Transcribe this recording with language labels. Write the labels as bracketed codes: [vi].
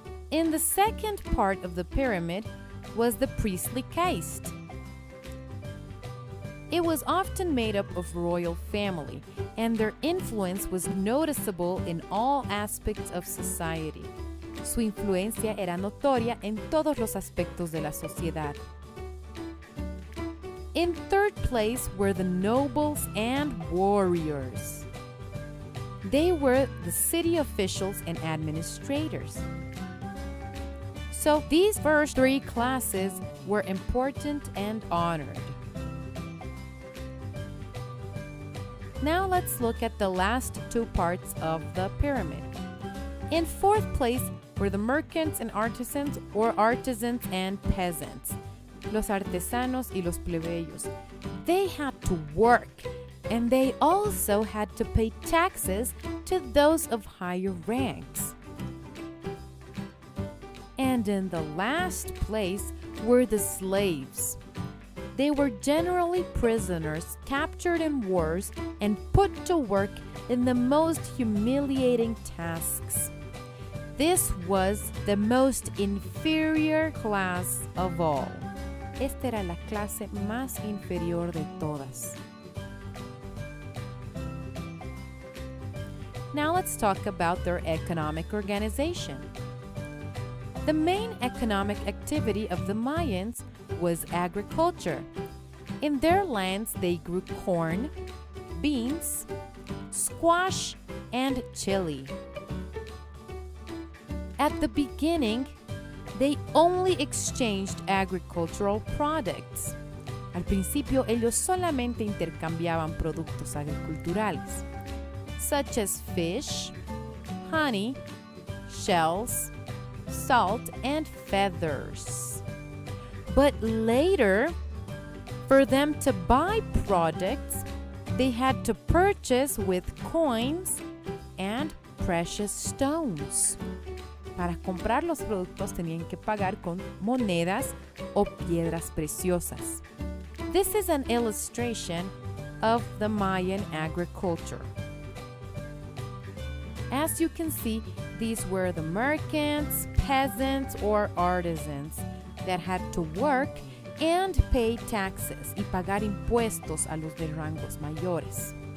[en] In the second part of the pyramid was the priestly caste. It was often made up of royal family, and their influence was noticeable in all aspects of society. [es] Su influencia era notoria en todos los aspectos de la sociedad. [en] In third place were the nobles and warriors. They were the city officials and administrators. So these first three classes were important and honored. Now let's look at the last two parts of the pyramid. In fourth place were the merchants and artisans, or artisans and peasants, [es] los artesanos y los plebeyos. [en] They had to work, and they also had to pay taxes to those of higher ranks. And in the last place were the slaves. They were generally prisoners captured in wars and put to work in the most humiliating tasks. This was the most inferior class of all. [es] Esta era la clase más inferior de todas. [en] Now let's talk about their economic organization. The main economic activity of the Mayans was agriculture. In their lands, they grew corn, beans, squash, and chili. At the beginning, they only exchanged agricultural products. [es] Al principio, ellos solamente intercambiaban productos agriculturales, [en] such as fish, honey, shells, salt, and feathers. But later, for them to buy products, they had to purchase with coins and precious stones. [es] Para comprar los productos tenían que pagar con monedas o piedras preciosas. [en] This is an illustration of the Mayan agriculture. As you can see, these were the merchants, peasants, or artisans that had to work and pay taxes [es] y pagar impuestos a los de rangos mayores.